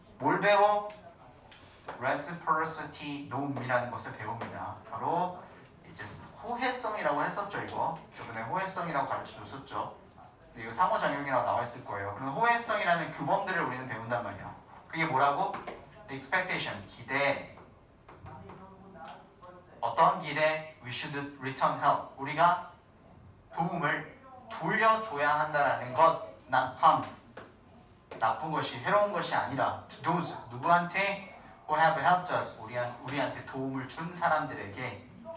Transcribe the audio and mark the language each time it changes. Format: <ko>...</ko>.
<ko>뭘 배워? reciprocity norm이라는 것을 배웁니다. 바로 이제 호혜성이라고 했었죠. 이거 저번에 호혜성이라고 가르쳐줬었죠. 이거 상호작용이라고 나와 있을 거예요. 그런 호혜성이라는 규범들을 우리는 배운단 말이야. 그게 뭐라고?</ko> <en>The expectation, 기대.</en> <ko>어떤 기대?</ko> <en>We should return help.</en> <ko>우리가 도움을 돌려줘야 한다라는 것.</ko> <en>not harm.</en> <ko>나쁜 것이, 해로운 것이 아니라</ko> <en>to those,</en> <ko>누구한테?</ko> <en>who have helped us,</en> <ko>우리한테 도움을 준 사람들에게.</ko>